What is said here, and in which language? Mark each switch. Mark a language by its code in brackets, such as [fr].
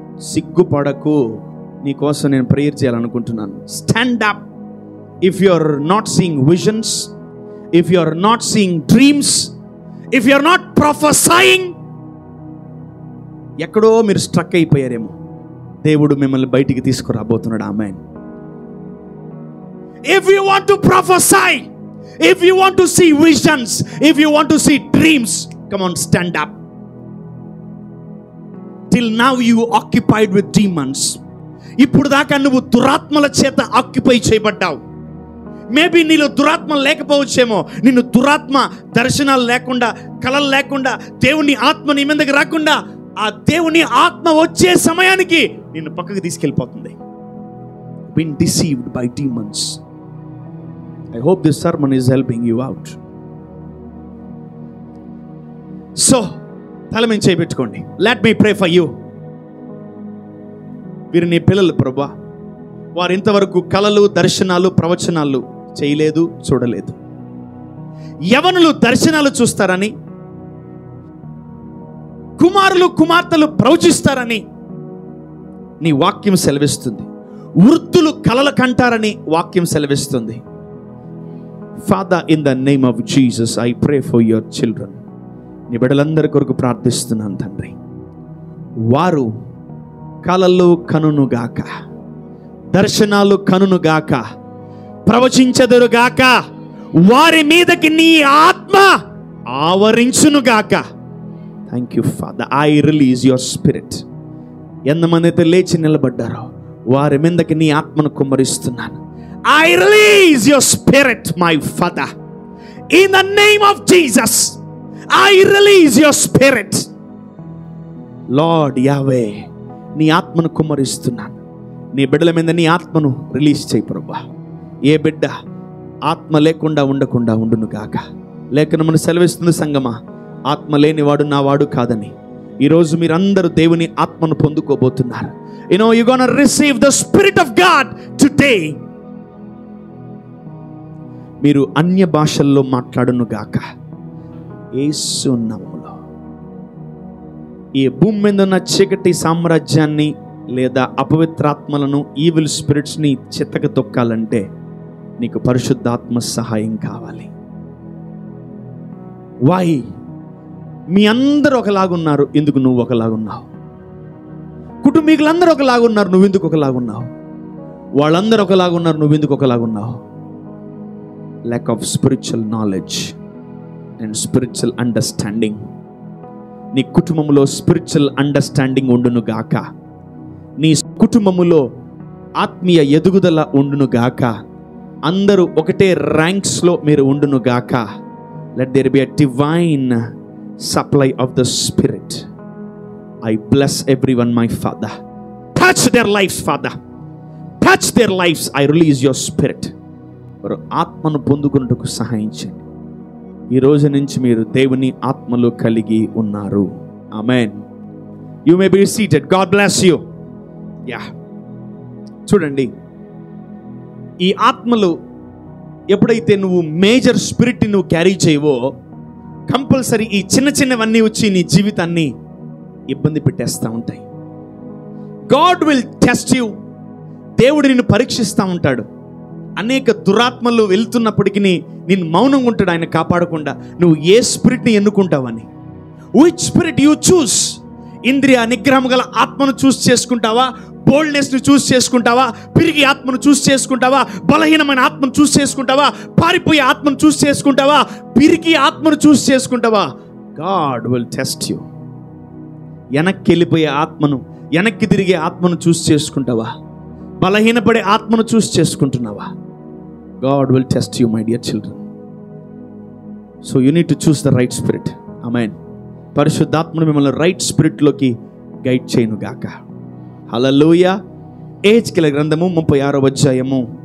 [te] సిగ్గుపడకు, నీకోసం నేను ప్రేయర్ చేయాలనుకుంటున్నాను. [en] Stand up. If you are not seeing visions, if you are not seeing dreams, if you are not prophesying, [te] ఎక్కడో మీరు struck అయిపోయారేమో, దేవుడు మిమ్మల్ని బయటికి తీసుకురాబోతున్నాడు. [en] Amen. If you want to prophesy, if you want to see visions, if you want to see dreams, come on, stand up. Till now you occupied with demons. [te] ఇప్పుడు దాకా నువ్వు దురాత్మల చేత ఆక్యుపై చేయబడ్డావు. మేబీ నీలో దురాత్మ లేకపోవచ్చేమో. నిన్ను దురాత్మ దర్శనాలు లేకుండా, కళలు లేకుండా, దేవుని ఆత్మ నీ మీదకి రాకుండా, ఆ దేవుని ఆత్మ వచ్చే సమయానికి నిన్ను పక్కకు తీసుకెళ్ళిపోతుంది. [en] Been deceived by demons. I hope this sermon is helping you out. So, [te] తల మీద చేయి పెట్టుకోండి. [en] Let me pray for you. [te] వీరు నీ పిల్లలు ప్రభువా, వారు ఇంతవరకు కళలు, దర్శనాలు, ప్రవచనాలు చేయలేదు, చూడలేదు. యవనులు దర్శనాలు చూస్తారని, కుమారులు కుమార్తెలు ప్రవచిస్తారని నీ వాక్యం సెలవిస్తుంది. వృద్ధులు కలలు కంటారని వాక్యం సెలవిస్తుంది. [en] Father, in the name of Jesus, I pray for your children. [te] నీ బిడ్డలందరి కొరకు ప్రార్థిస్తున్నాను తండ్రి. వారు కలలు కనునుగాక, దర్శనాలు కనునుగాక, ప్రవచించెదరుగాక, వారి మీదకి నీ ఆత్మ ఆవరించునుగాక. [en] Thank you father. I release your spirit. [te] ఎంతమంది అయితే లేచి నిలబడ్డారో వారి మీదకి నీ ఆత్మను కుమ్మరిస్తున్నాను. [en] I release your spirit, my Father. In the name of Jesus, I release your spirit. [te] Lord Yahweh, నీ ఆత్మను కుమ్మరిస్తున్నాను. నీ బిడ్డల మీద నీ ఆత్మను రిలీజ్ చేయి ప్రభువా. ఏ బిడ్డ ఆత్మ లేకుండా ఉండకుండా ఉండును గాక. లేఖనమును సెలవిస్తుంది సంగమా, ఆత్మ లేనివాడు నా వాడు కాదని. ఈరోజు మీరందరూ దేవుని ఆత్మను పొందుకోబోతున్నారు. [en] You know, you're going to receive the Spirit of God today. [te] మీరు అన్య భాషల్లో మాట్లాడును గాక యేసు నామములో. ఈ భూమి మీద ఉన్న చీకటి సామ్రాజ్యాన్ని లేదా అపవిత్రాత్మలను, ఈవిల్ స్పిరిట్స్ని చెత్తక తొక్కాలంటే నీకు పరిశుద్ధాత్మ సహాయం కావాలి. వై? మీ అందరూ ఒకలాగున్నారు, ఎందుకు నువ్వు ఒకలాగున్నావు? కుటుంబీకులందరూ ఒకలాగున్నారు, నువ్వెందుకు ఒకలాగున్నావు? వాళ్ళందరూ ఒకలాగున్నారు, నువ్వెందుకు ఒకలాగున్నావు? [en] Lack of spiritual knowledge and spiritual understanding. [te] నీ కుటుంబంలో స్పిరిచువల్ అండర్స్టాండింగ్ ఉండును గాక. నీ కుటుంబములో ఆత్మీయ ఎదుగుదల ఉండును గాక. అందరూ ఒకటే ర్యాంక్స్లో మీరు ఉండును గాక. [en] Let there be a divine supply of the spirit. I bless everyone, my Father. Touch their lives, Father. Touch their lives. I release your spirit. [te] వారు ఆత్మను పొందుకున్నట్టుకు సహాయం చేయండి. ఈ రోజు నుంచి మీరు దేవుని ఆత్మలో కలిగి ఉన్నారు. ఆమేన్. [en] You may be seated. God bless you. [te] Yeah, చూడండి, ఈ ఆత్మలు ఎప్పుడైతే నువ్వు మేజర్ స్పిరిట్ని నువ్వు క్యారీ చేయవో, కంపల్సరీ ఈ చిన్న చిన్నవన్నీ వచ్చి నీ జీవితాన్ని ఇబ్బంది పెట్టేస్తూ ఉంటాయి. [en] God will test you. [te] దేవుడు నిన్ను పరీక్షిస్తూ ఉంటాడు. అనేక దురాత్మలు వెళ్తున్నప్పటికీ నేను మౌనంగా ఉంటాడు ఆయన కాపాడకుండా. నువ్వు ఏ స్పిరిట్ని ఎన్నుకుంటావని. [en] Which spirit you choose? [te] ఇంద్రియ నిగ్రహం గల ఆత్మను చూస్ చేసుకుంటావా? బోల్డ్నెస్ని చూస్ చేసుకుంటావా? పిరిగి ఆత్మను చూస్ చేసుకుంటావా? బలహీనమైన ఆత్మను చూస్ చేసుకుంటావా? పారిపోయే ఆత్మను చూస్ చేసుకుంటావా? పిరికి ఆత్మను చూస్ చేసుకుంటావా? [en] God will test you. [te] వెనక్కి వెళ్ళిపోయే ఆత్మను, వెనక్కి తిరిగే ఆత్మను చూస్ చేసుకుంటావా? బలహీనపడే ఆత్మను చూస్ చేసుకుంటున్నావా? [en] God will test you, my dear children. So you need to choose the right spirit. Amen. [te] పరిశుద్ధాత్మను మిమ్మల్ని రైట్ స్పిరిట్లోకి గైడ్ చేయను గాక. హల్లెలూయా. ఎహెజ్కేలు గ్రంథము 36వ అధ్యాయము